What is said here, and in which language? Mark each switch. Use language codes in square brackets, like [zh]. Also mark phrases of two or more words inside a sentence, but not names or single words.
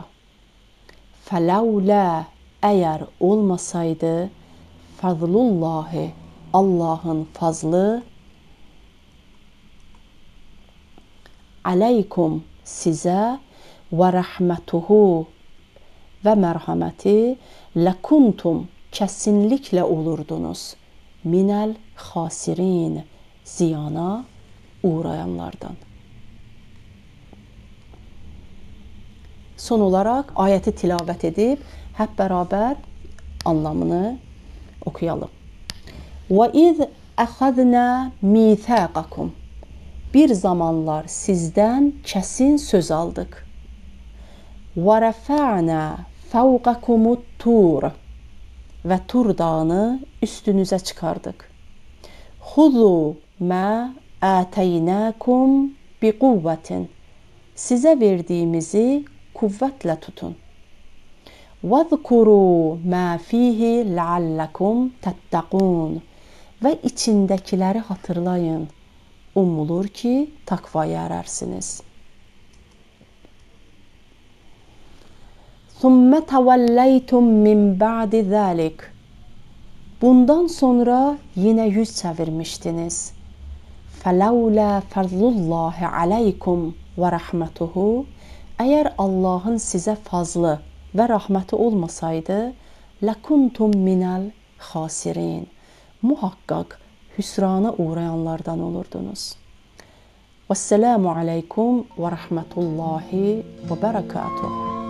[tr] Felevla eğer olmasaydı fazlullahi Allah'ın fazlı aleykum size [ar] ورحمته [tr] ve merhameti lekuntum kesinlikle olurdunuz [ar] من الخاسرين [tr] ziyana uğrayanlardan. Son olarak ayeti tilavet edip hep beraber anlamını okuyalım. [ar] وَاِذْ اَخَذْنَا مِيثَاقَكُمْ [tr] bir zamanlar sizden kesin söz aldık. [ar] وَرَفَعْنَا فَوْقَكُمُ الطُّورَ [tr] ve Tur dağını üstünüze çıkardık. [ar] خُذُوا مَا آتَيْنَاكُمْ بِقُوَّةٍ [tr] size verdiğimizi kuvvetle tutun. [ar] وَذْكُرُوا مَا فِيهِ لَعَلَّكُمْ تَتَّقُونَ [tr] ve içindekileri hatırlayın. Umulur ki takvaya erersiniz. [ar] ثُمَّ تَوَلَّيْتُمْ مِنْ بَعْدِ ذَلِكَ [tr] bundan sonra yine yüz çevirmiştiniz. [ar] فَلَوْلَا فَضْلُ اللّٰهِ عَلَيْكُمْ وَرَحْمَتُهُ [tr] eğer Allah'ın size fazlı ve rahmeti olmasaydı [ar] لَكُنْتُمْ مِنَ الْخَاسِرِينَ. [tr] Muhakkak hüsrana uğrayanlardan olurdunuz. [ar] والسلام عليكم ورحمة الله وبركاته.